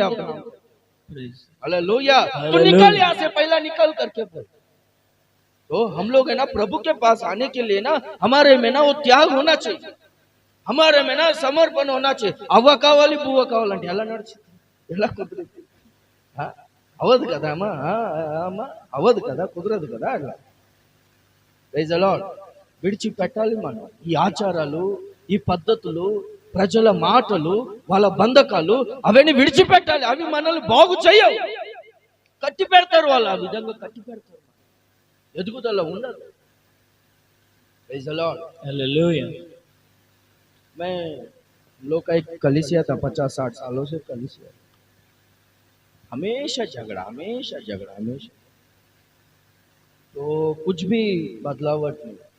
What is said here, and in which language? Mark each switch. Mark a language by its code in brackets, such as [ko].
[hi] Hallelujah. तो निकल यहाँ से, पहला निकल करके बोल। तो हम लोग है ना प्रभु के पास आने के लिए ना, हमारे में ना वो त्याग होना चाहिए, हमारे में ना समर्पण होना चाहिए। [te] अव्वा कावाली बुव्वा कावाली ఎలా నడిచింది, ఎలా కుదిరింది? అవదు కదా అమ్మా, అవదు కదా, కుదరదు కదా అట్లా. Praise the lord. విడిచిపెట్టాలి మనం ఈ ఆచారాలు, ఈ పద్ధతులు, ప్రజల మాటలు, వాళ్ళ బంధకాలు, అవన్నీ విడిచిపెట్టాలి. అవి మనల్ని బాగు చేయవు, కట్టి పెడతారు వాళ్ళు, ఆ విధంగా కట్టి పెడతారు, ఎదుగుదల ఉండదు. [hi] Praise the Lord, hallelujah. मैं लोग का एक कलीसिया था, 50-60 सालों से कलीसिया, हमेशा झगड़ा, तो कुछ भी बदलावट नहीं।